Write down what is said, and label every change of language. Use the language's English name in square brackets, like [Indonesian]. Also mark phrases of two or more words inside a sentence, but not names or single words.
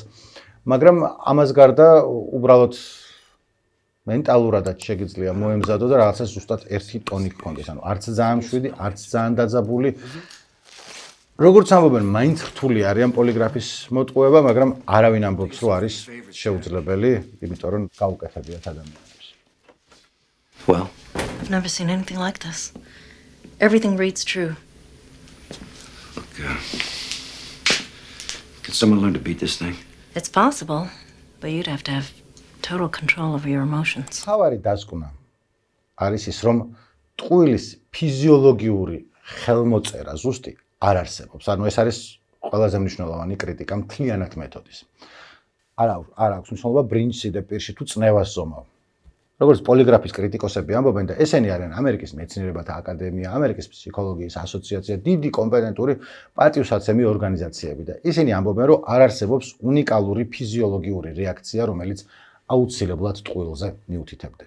[Georgian] მაგრამ ამას გარდა უბრალოდ მენტალურადაც შეგიძლია მოემზადო და რაღაცა ზუსტად ერთი ტონი გქონდეს. ანუ არც ძალიან მშვიდი, არც ძალიან დაძაბული. როგორც ამბობენ, მაინც რთული არიან პოლიგრაფის მოტყუება, მაგრამ არავინ ამბობს, რომ არის შეუძლებელი, იმიტომ რომ გაუკეთებიათ ადამიანებს. [English] Well, I've never seen anything like this. Everything reads true. look, can someone learn to beat this thing? It's possible, but you'd have to have total control over your emotions. [Georgian] თავარი დასკვნა არის ის, რომ ტყუილის ფიზიოლოგიური ხელმოწერა ზუსტი არ არსებობს. ანუ ეს არის ყველაზე მნიშვნელოვანი კრიტიკა მთლიანად მეთოდის. არ აქვს მნიშვნელობა ბრინჯსიდე პირში თუ წნევას ზომავ. როგორც პოლიგრაფის კრიტიკოსები ამბობენ და ესენი არიან ამერიკის მეცნიერებათა აკადემია, ამერიკის ფსიქოლოგიის ასოციაცია, დიდი კომპეტენტური პატივსაცემი ორგანიზაციები და ისინი ამბობენ, რომ არ არსებობს უნიკალური ფიზიოლოგიური რეაქცია, რომელიც აუცილებლად ტყუილზე მიუთითებდეს.